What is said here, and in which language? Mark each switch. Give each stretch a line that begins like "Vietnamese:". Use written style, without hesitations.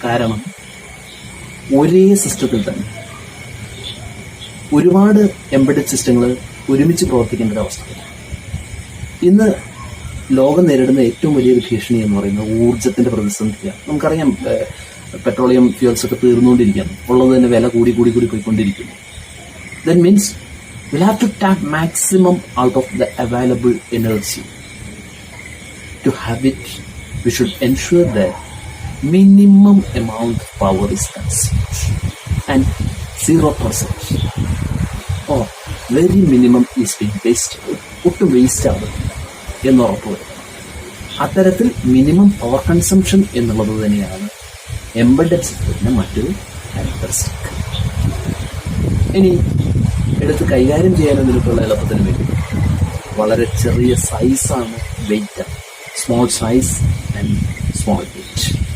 Malayalam: കാരണം ഒരേ സിസ്റ്റത്തിൽ തന്നെ ഒരുപാട് എംബഡഡ് സിസ്റ്റങ്ങൾ ഒരുമിച്ച് പ്രവർത്തിക്കേണ്ട ഒരു അവസ്ഥ. ഇന്ന് ലോകം നേരിടുന്ന ഏറ്റവും വലിയൊരു ഭീഷണി എന്ന് പറയുന്നത് ഊർജത്തിന്റെ പ്രതിസന്ധിയാണ്. നമുക്കറിയാം, പെട്രോളിയം ഫ്യൂൽസ് ഒക്കെ തീർന്നുകൊണ്ടിരിക്കുകയാണ്, ഉള്ളത് തന്നെ വില കൂടി പോയിക്കൊണ്ടിരിക്കുന്നു.
English: That means we'll have to tap maximum out of the available energy. To have it, we should ensure that minimum amount of power is consumed and 0% or very minimum is being wasted.
Malayalam: ഒട്ടും waste ആവുന്നില്ല എന്ന് ഉറപ്പുവരുത്തണം. അത്തരത്തിൽ minimum power consumption എന്നുള്ളത് തന്നെയാണ് embedded സിസ്റ്റത്തിന്റെ മറ്റൊരു characteristic. ഇനി എടുത്ത് കൈകാര്യം ചെയ്യാനെന്നുള്ള എളുപ്പത്തിന് വേണ്ടി വളരെ ചെറിയ സൈസാണ് wait,
English: Small size and small weight.